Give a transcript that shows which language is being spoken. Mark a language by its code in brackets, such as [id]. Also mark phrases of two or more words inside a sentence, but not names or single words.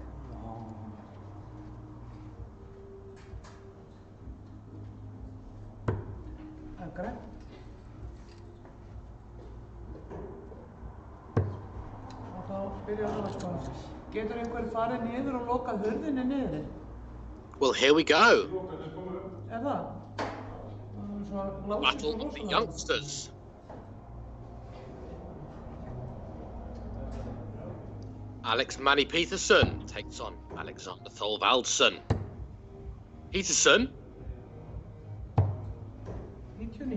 [is] Það er grænt. Og þá byrjar það að sko. Getur einhver farið niður og lokað hurðinni niður? [en] Well, here we go. [is] Er það? Svo lásið [en] Battle of the youngsters. Alex Manny Peterson takes on Alexander Thorvaldsen. Peterson, 99.